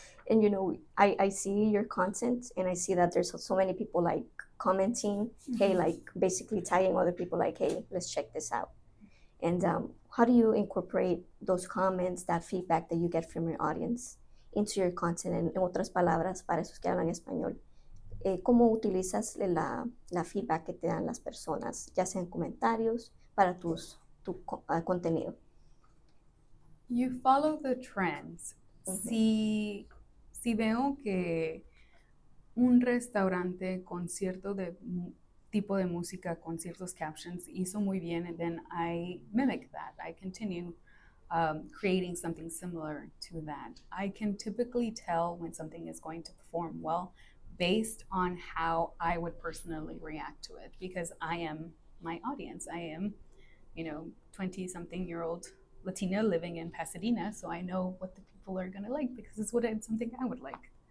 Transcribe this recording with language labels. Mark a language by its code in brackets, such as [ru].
[en] And you know, I see your content and I see that there's so many people like commenting, hey, like basically tagging other people like, hey, let's check this out. And how do you incorporate those comments, that feedback that you get from your audience into your content? [es] En otras palabras, para esos que hablan español, ¿cómo utilizas la feedback que te dan las personas, ya sea en comentarios, para tu contenido? [en] You follow the trends. Mm-hmm. [es] Si veo que un restaurante con cierto tipo de música, con ciertos captions, hizo muy bien, [en] and then I mimic that. I continue creating something similar to that. I can typically tell when something is going to perform well based on how I would personally react to it, because I am my audience. I am, 20-something-year-old Latina living in Pasadena, so I know what the people are gonna like because it's something I would like.